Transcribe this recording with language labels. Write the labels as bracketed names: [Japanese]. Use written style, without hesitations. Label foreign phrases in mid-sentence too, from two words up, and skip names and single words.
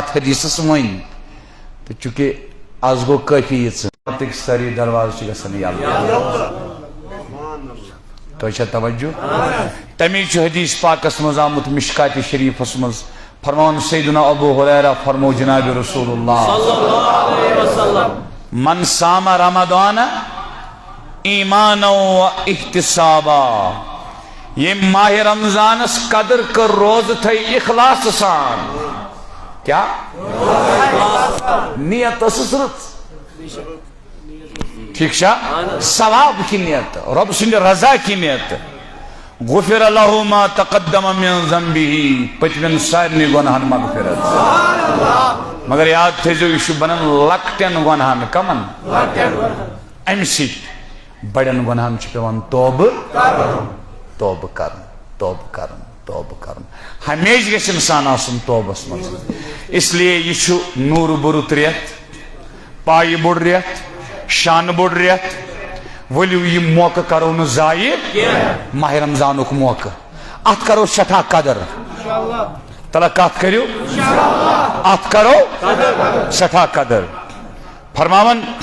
[Kashmiri] اتھ حدیثس وۄنۍ تہٕ چونکہ آز گوٚو کٲفی ییٖژٕ سٲری دروازٕ چھِ گژھان یلہٕ تۄہہِ چھا توجہ تمی چھُ حدیث پاکس منٛز آمُت مشکاتِ شریفس منٛز فرماوان سیدنا ابو ہریرہ فرمو جناب رسول اللہ [Arabic] من صام رمضان ایمانا و احتسابا [Kashmiri] ییٚمۍ ماہ رمضانس قدر کٔر روزٕ تھٲے اخلاص سان کیا نیت ٲسٕس رٕژ ٹھیک چھا [Urdu] ثواب کی نیت [Kashmiri] رب سٕنٛدِ [Urdu] رضا کی نیت [Arabic] غفر له ما تقدم من ذنبه [Kashmiri] پٔتمٮ۪ن سارنٕے گۄنہن مغفرت مگر یاد تھٲیزیو یہِ چھُ بنان لۄکٹٮ۪ن گۄنہن کمن امہِ سۭتۍ بڑٮ۪ن گۄنہن چھُ پیٚوان توبہٕ توبہٕ کرُن توبہٕ کرُن توبہٕ کرُن ہمیشہِ گژھِ انسان آسُن توبس منٛز [Urdu] اس لیے [Kashmiri] یہِ چھُ نوٗرٕ بوٚرُت رٮ۪تھ پایہِ بوٚڑ رٮ۪تھ شانہٕ بوٚڑ رٮ۪تھ ؤلِو یہِ موقعہٕ کرو نہٕ ضایہِ ماہ رمضانُک موقعہٕ اتھ کرو سٮ۪ٹھاہ قدر تلا کتھ کٔرِو اتھ کرو سٮ۪ٹھاہ قدر فرماوان